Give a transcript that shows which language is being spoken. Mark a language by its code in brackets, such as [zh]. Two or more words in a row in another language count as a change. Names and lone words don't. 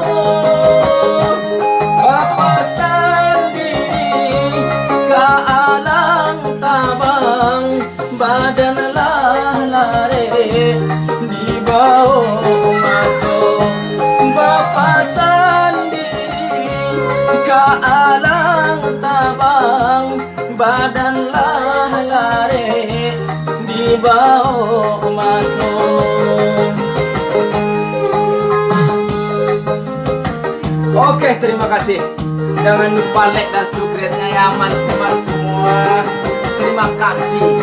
[min] papasan diri ka alang tabang badan lah lare di bawah maso papasan diri ka alang tabang badan lah lare di bawah maso. [id] Oke, terima kasih. Jangan lupa like dan subscribe-nya ya teman-teman semua. Terima kasih.